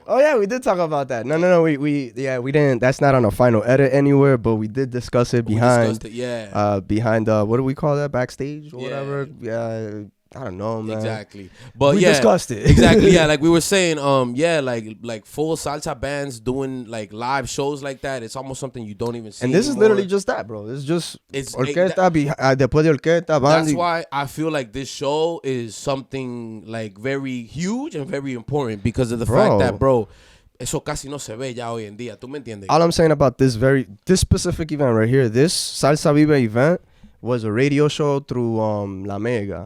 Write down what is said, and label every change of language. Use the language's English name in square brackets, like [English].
[English] Oh yeah, we did talk about that. No. We didn't. That's not on a final edit anywhere, but we did discuss it behind. Behind what do we call that? Backstage or whatever. Yeah. I don't know, man. Exactly. But we discussed it. Exactly. Yeah, like we were saying, like full salsa bands doing like live shows like that. It's almost something you don't even see. And this anymore. is literally just that, bro. [Spanish] It's orquesta, después de orquesta, band. [English] That's why I feel like this show is something like very huge and very important because of the fact that, bro, [Spanish] eso casi no se ve ya hoy en día. ¿Tú me entiendes? [English] All I'm saying about this specific event right here, this Salsa Vive event was a radio show through La Mega.